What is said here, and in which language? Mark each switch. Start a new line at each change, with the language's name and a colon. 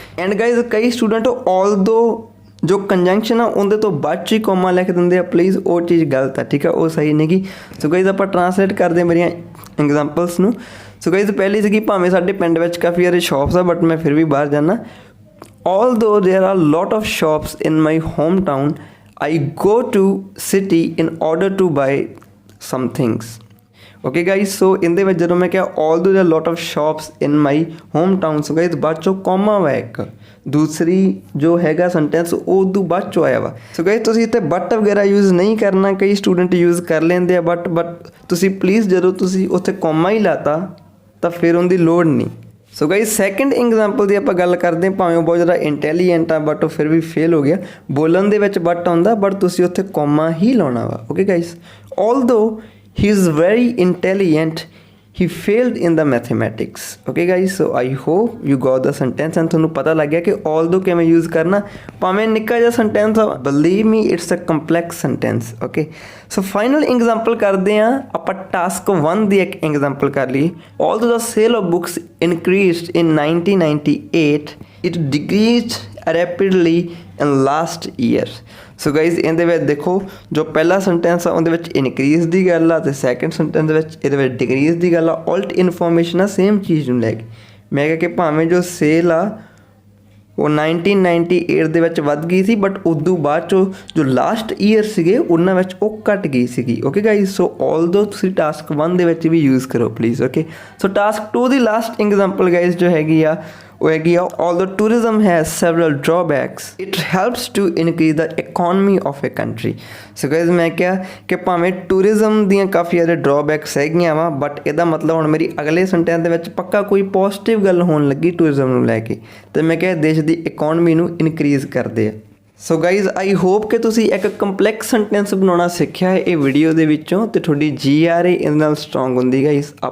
Punjabi: And guys ਕਈ student although ਜੋ ਕੰਜੰਕਸ਼ਨ ਆ ਉਹਦੇ ਤੋਂ ਬਾਅਦ 'ਚ ਹੀ ਕੋਮਾ ਲਿਖ ਦਿੰਦੇ ਆ। ਪਲੀਜ਼ ਉਹ ਚੀਜ਼ ਗਲਤ ਆ, ਠੀਕ ਆ, ਉਹ ਸਹੀ ਨਹੀਂ ਗੀ। ਸੋ ਗਾਈਜ਼ ਆਪਾਂ ਟਰਾਂਸਲੇਟ ਕਰਦੇ ਮੇਰੀਆਂ ਐਗਜ਼ਾਮਪਲਸ ਨੂੰ। ਸੋ ਗਾਈਜ਼ ਪਹਿਲੀ ਸੀਗੀ ਭਾਵੇਂ ਸਾਡੇ ਪਿੰਡ ਵਿੱਚ ਕਾਫੀ ਸਾਰੇ ਸ਼ੌਪਸ ਆ ਬਟ ਮੈਂ ਫਿਰ ਵੀ ਬਾਹਰ ਜਾਂਦਾ
English: although there are lot of shops in my hometown, I go to city in order to buy some things.
Punjabi: Okay guys, ਸੋ ਇਹਦੇ ਵਿੱਚ ਜਦੋਂ ਮੈਂ ਕਿਹਾ
English: although there are lot of shops in my hometown,
Punjabi: so guys ਬਾਅਦ ਚੋਂ comma ਵਾ ਇੱਕ, ਦੂਸਰੀ ਜੋ ਹੈਗਾ ਸੈਂਟੈਂਸ ਉਹ ਉਦੋਂ ਬਾਅਦ ਚੋਂ ਆਇਆ ਵਾ। ਸੋ ਗਾਈਜ਼ ਤੁਸੀਂ ਇੱਥੇ ਬਟ ਵਗੈਰਾ ਯੂਜ਼ ਨਹੀਂ ਕਰਨਾ, ਕਈ ਸਟੂਡੈਂਟ ਯੂਜ਼ ਕਰ ਲੈਂਦੇ ਆ ਬਟ ਤੁਸੀਂ ਪਲੀਜ਼ ਜਦੋਂ ਤੁਸੀਂ ਉੱਥੇ ਕੌਮਾ ਹੀ ਲਾਤਾ ਤਾਂ ਫਿਰ ਉਹਦੀ ਲੋੜ ਨਹੀਂ। ਸੋ ਗਾਈਜ਼ ਸੈਕਿੰਡ ਐਗਜ਼ਾਮਪਲ ਦੀ ਆਪਾਂ ਗੱਲ ਕਰਦੇ ਹਾਂ, ਭਾਵੇਂ ਉਹ ਬਹੁਤ ਜ਼ਿਆਦਾ ਇੰਟੈਲੀਜੈਂਟ ਆ ਬਟ ਉਹ ਫਿਰ ਵੀ ਫੇਲ ਹੋ ਗਿਆ। ਬੋਲਣ ਦੇ ਵਿੱਚ ਬਟ ਆਉਂਦਾ ਬਟ ਤੁਸੀਂ ਉੱਥੇ ਕੌਮਾ ਹੀ ਲਾਉਣਾ ਵਾ।
English: Okay guys, although he is very intelligent, he failed in the mathematics. Okay guys, so I hope you got the sentence and
Punjabi: ਤੁਹਾਨੂੰ ਪਤਾ ਲੱਗ ਗਿਆ ਕਿ although ਕਿਵੇਂ use ਕਰਨਾ। ਭਾਵੇਂ ਨਿੱਕਾ ਜਿਹਾ
English: sentence ਆ, believe me it's a complex sentence. Okay, so final example
Punjabi: ਕਰਦੇ ਹਾਂ ਆਪਾਂ। task 1 ਦੀ ਇੱਕ example ਕਰ ਲਈ।
English: although the sale of books increased in 1998, it decreased rapidly in last year.
Punjabi: So guys ਇਹਦੇ ਵਿੱਚ ਦੇਖੋ ਜੋ ਪਹਿਲਾ ਸੈਂਟੈਂਸ ਆ ਉਹਦੇ ਵਿੱਚ ਇਨਕਰੀਜ਼ ਦੀ ਗੱਲ ਆ ਅਤੇ ਸੈਕਿੰਡ ਸੈਂਟੈਂਸ ਦੇ ਵਿੱਚ ਇਹਦੇ ਵਿੱਚ ਡਿਕਰੀਜ਼ ਦੀ ਗੱਲ ਆ। ਉਲਟ ਇਨਫੋਰਮੇਸ਼ਨ ਆ ਸੇਮ ਚੀਜ਼ ਨੂੰ ਲੈ ਕੇ। ਮੈਂ ਕਿਹਾ ਕਿ ਭਾਵੇਂ ਜੋ ਸੇਲ ਆ ਉਹ 1998 ਦੇ ਵਿੱਚ ਵੱਧ ਗਈ ਸੀ ਬਟ ਉਦੋਂ ਬਾਅਦ 'ਚੋਂ ਜੋ ਲਾਸਟ ਈਅਰ ਸੀਗੇ ਉਹਨਾਂ ਵਿੱਚ ਉਹ ਘੱਟ ਗਈ ਸੀਗੀ। ਓਕੇ ਗਾਈਜ਼, ਸੋ although ਤੁਸੀਂ ਟਾਸਕ 1 ਦੇ ਵਿੱਚ ਵੀ ਯੂਜ਼ ਕਰੋ please. Okay, so task 2 ਦੀ last example guys ਜੋ ਹੈਗੀ ਆ ਉਹ ਹੈਗੀ ਆ
English: although tourism has several drawbacks, it helps to increase the economy of a country.
Punjabi: So guys ਮੈਂ ਕਿਹਾ ਕਿ ਭਾਵੇਂ ਟੂਰਿਜ਼ਮ ਦੀਆਂ ਕਾਫੀ ਜ਼ਿਆਦਾ ਡਰਾਬੈਕਸ ਹੈਗੀਆਂ ਵਾ ਬਟ ਇਹਦਾ ਮਤਲਬ ਹੁਣ ਮੇਰੀ ਅਗਲੇ ਸੈਂਟੈਂਸ ਦੇ ਵਿੱਚ ਪੱਕਾ ਕੋਈ ਪੋਜ਼ਿਟਿਵ ਗੱਲ ਹੋਣ ਲੱਗੀ ਟੂਰਿਜ਼ਮ ਨੂੰ ਲੈ ਕੇ, ਅਤੇ ਮੈਂ ਕਿਹਾ ਦੇਸ਼ ਦੀ ਇਕੋਨਮੀ ਨੂੰ ਇਨਕਰੀਜ਼ ਕਰਦੇ ਆ। ਸੋ ਗਾਈਜ਼
English: I hope
Punjabi: ਕਿ ਤੁਸੀਂ ਇੱਕ ਕੰਪਲੈਕਸ ਸੈਂਟੈਂਸ ਬਣਾਉਣਾ ਸਿੱਖਿਆ ਹੈ ਇਹ ਵੀਡੀਓ ਦੇ ਵਿੱਚੋਂ, ਅਤੇ ਤੁਹਾਡੀ GRA ਇਹਦੇ ਨਾਲ ਸਟਰੋਂਗ ਹੁੰਦੀ ਗਾਈਜ਼।